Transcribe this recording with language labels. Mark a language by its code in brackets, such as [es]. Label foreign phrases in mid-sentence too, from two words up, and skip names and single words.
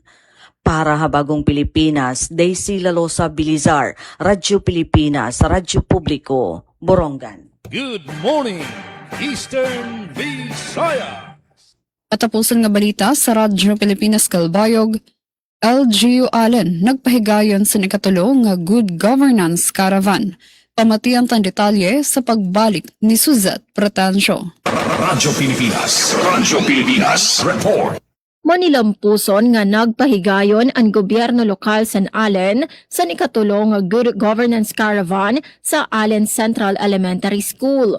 [tl] Para Habagong Pilipinas, Daisy Lalosa Bilizar, Radyo Pilipinas, Radyo Publiko, Borongan. [en] Good morning, Eastern Visayas! [ceb] Katapusan nga balita sa Radyo Pilipinas Kalbayog, LGU Allen nagpahigayon sa ikatulong nga Good Governance Caravan. [war] Pamatian tan detalye sa pagbalik ni Suzette Pretensio. [en] Radyo Pilipinas Report. [ceb] Manilampuson nga nagpahigayon ang gobyerno lokal San Allen sa ikatulong nga Good Governance Caravan sa Allen Central Elementary School.